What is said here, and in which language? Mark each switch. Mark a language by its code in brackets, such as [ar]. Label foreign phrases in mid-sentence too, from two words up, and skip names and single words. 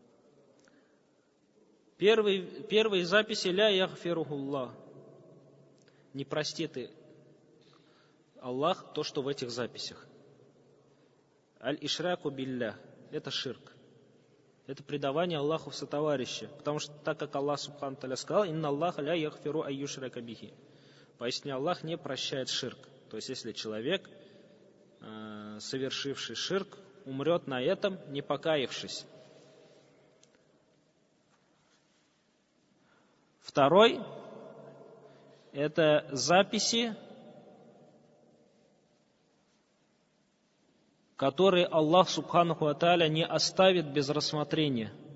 [ru] Первые записи: [ar] «لا يغفره الله». [ru] Не простит Аллах то, что в этих записях. [ar] «الإشراك بالله». [ru] Это ширк. Это предавание Аллаху в сотоварища. Потому что так как Аллах [ar] سبحانه وتعالى [ru] сказал: [ar] «إن الله لا يغفر أن يشرك به». [ru] Поясни, Аллах не прощает ширк. То есть если человек, совершивший ширк, умрет на этом, не покаявшись. Второй – это записи, которые Аллах [ar] سبحانه وتعالى [ru] не оставит без рассмотрения.